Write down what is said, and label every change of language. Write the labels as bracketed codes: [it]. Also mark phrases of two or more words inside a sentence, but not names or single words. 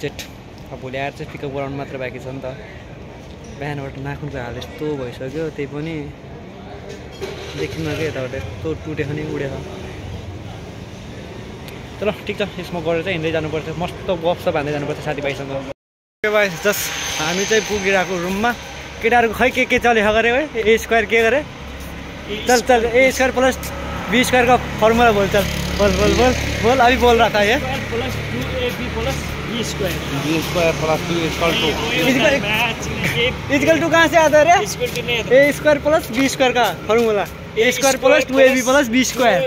[ne] अब भोलि आएर चाहिँ पिकअप गराउनु मात्र बाँकी छ नि त। बिहानबाट नाखुनको हाल यस्तो भइसक्यो, त्यही पनि देखिन्न क्या यताबाट यस्तो टुटेको नि उडेको। चलो ठिक छ, स्मोक गरेर चाहिँ हिँड्दै जानुपर्छ, मस्त गफसप हान्दै जानुपर्छ साथीभाइसँग। भाइ जस्ट हामी चाहिँ पुगिरहेको रुममा। केटाहरूको खै के चले गरे है, [en] A square [ne] के गरे, [hi] चल चल [en] A square plus B square [hi] का फॉर्मूला बोल, चल बोल बोल बोल बोल। अभी बोल रहा था ये [en] plus 2AB plus B square plus 2 equal to [hi] कहाँ से आता है रे? [en] A square plus B square [hi] का फॉर्मूला, [en] A square plus 2AB plus B square.